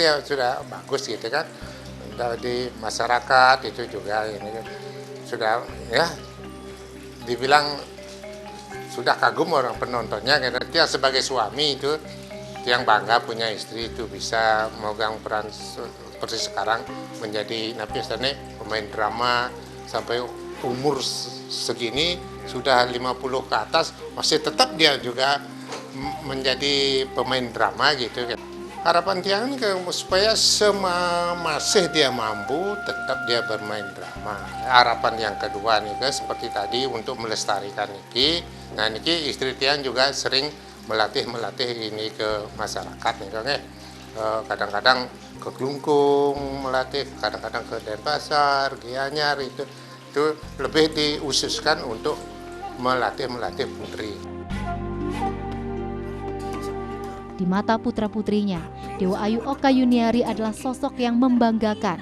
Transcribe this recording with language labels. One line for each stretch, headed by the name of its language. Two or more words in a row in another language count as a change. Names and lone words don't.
Indonesian: dia sudah bagus gitu kan di masyarakat itu juga ini sudah ya dibilang sudah kagum orang penontonnya karena dia sebagai suami itu yang bangga punya istri itu bisa memegang peran seperti sekarang menjadi pemain drama sampai umur segini sudah 50 ke atas masih tetap dia juga menjadi pemain drama gitu. Harapan Tiang supaya masih dia mampu tetap dia bermain drama. Harapan yang kedua nih seperti tadi untuk melestarikan niki. Nah niki istri Tiang juga sering melatih ini ke masyarakat nih kan kadang-kadang ke Klungkung melatih, kadang-kadang ke Denpasar, Gianyar itu lebih diususkan untuk melatih putri. Di mata putra-putrinya, Dewa Ayu Oka Yuniari adalah sosok yang membanggakan.